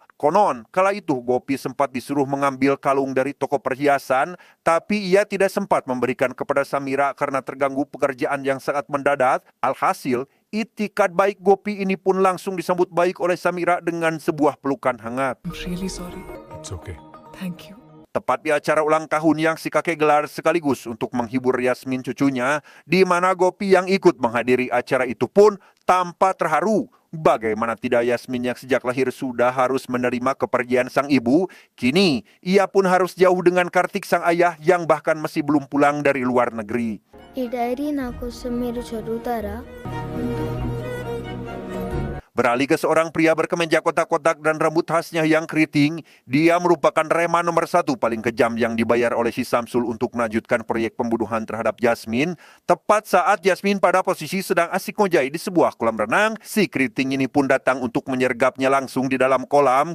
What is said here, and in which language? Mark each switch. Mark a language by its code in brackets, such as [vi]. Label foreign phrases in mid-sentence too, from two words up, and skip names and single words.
[id] Konon, kala itu Gopi sempat disuruh mengambil kalung dari toko perhiasan, tapi ia tidak sempat memberikan kepada Samira karena terganggu pekerjaan yang sangat mendadak. Alhasil, itikat baik Gopi ini pun langsung disambut baik oleh Samira dengan sebuah pelukan hangat. [en] I'm really sorry. It's okay. Thank you. [id] Tepat di acara ulang tahun yang si kakek gelar sekaligus untuk menghibur Yasmin cucunya, di mana Gopi yang ikut menghadiri acara itu pun tampak terharu. Bagaimana tidak Yasmin yang sejak lahir sudah harus menerima kepergian sang ibu, kini ia pun harus jauh dengan Kartik sang ayah yang bahkan masih belum pulang dari luar negeri. [te] ఈ డైరీ నా కోసం మీరు చదువుతారా? [id] Beralih ke seorang pria berkemeja kotak-kotak dan rambut khasnya yang keriting, dia merupakan reman nomor 1 paling kejam yang dibayar oleh si Samsul untuk melanjutkan proyek pembunuhan terhadap Yasmin. Tepat saat Yasmin pada posisi sedang asik ngojai di sebuah kolam renang, si keriting ini pun datang untuk menyergapnya langsung di dalam kolam.